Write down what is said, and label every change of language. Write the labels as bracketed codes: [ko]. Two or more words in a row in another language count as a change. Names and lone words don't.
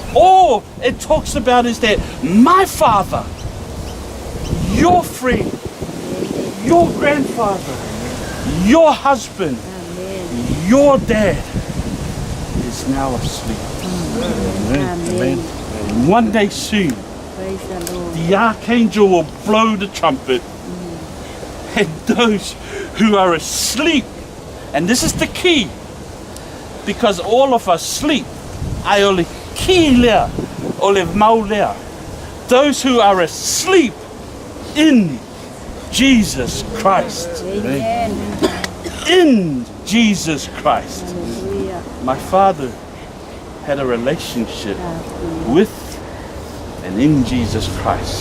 [en] All it talks about is that my father, your friend, your grandfather, your husband, your dad is now asleep. Amen. And one day soon, the archangel will blow the trumpet, and those who are asleep, and this is the key, because all of us sleep, [sm] ai ole ki lea, ole mau lea. [en] Those who are asleep in Jesus Christ. In Jesus Christ. My father had a relationship with and in Jesus Christ.